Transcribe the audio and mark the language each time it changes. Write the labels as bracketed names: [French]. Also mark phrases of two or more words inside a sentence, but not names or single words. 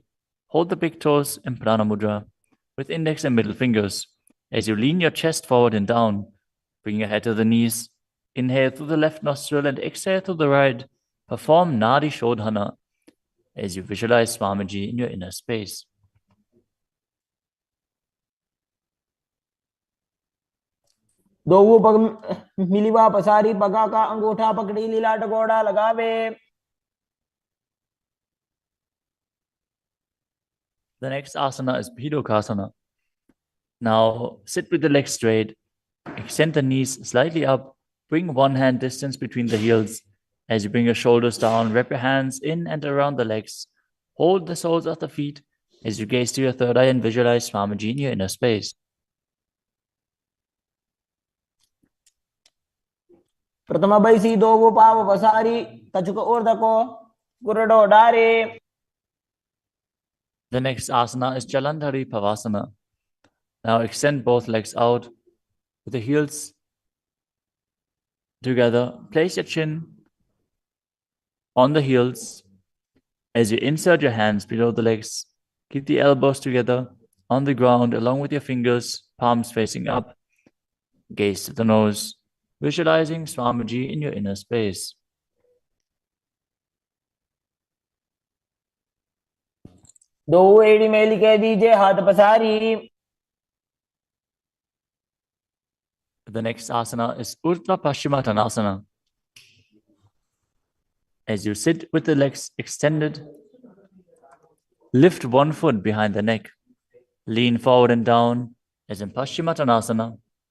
[English] Hold the big toes in Prana Mudra with index and middle fingers. As you lean your chest forward and down, bring your head to the knees. Inhale through the left nostril and exhale through the right. Perform Nadi Shodhana as you visualize Swamiji in your inner space. [Hindi] दोवों पग मिलिवा पसारी पगा का अंगूठा पकड़ी लीला टकोड़ा लगावे. [English] The next asana is Bhidokasana. Now sit with the legs straight. Extend the knees slightly up. Bring one hand distance between the heels. As you bring your shoulders down, wrap your hands in and around the legs. Hold the soles of the feet as you gaze to your third eye and visualize Swamiji in your inner space. [Hindi] प्रथम बैसी दोवों पाव पसारी तचुक ऊर्धको गुरडो डारे. [English] The next asana is Jalandhari Pavasana. Now extend both legs out with the heels together. Place your chin on the heels as you insert your hands below the legs. Keep the elbows together on the ground along with your fingers, palms facing up. Gaze to the nose, visualizing Swamiji in your inner space. [Hindi] दो एड़ी मेली कह दीजिए हाथ पसारी. [English] The next asana is Urdhva Paschimottanasana. As you sit with the legs extended, lift one foot behind the neck. Lean forward and down as in Paschimottanasana.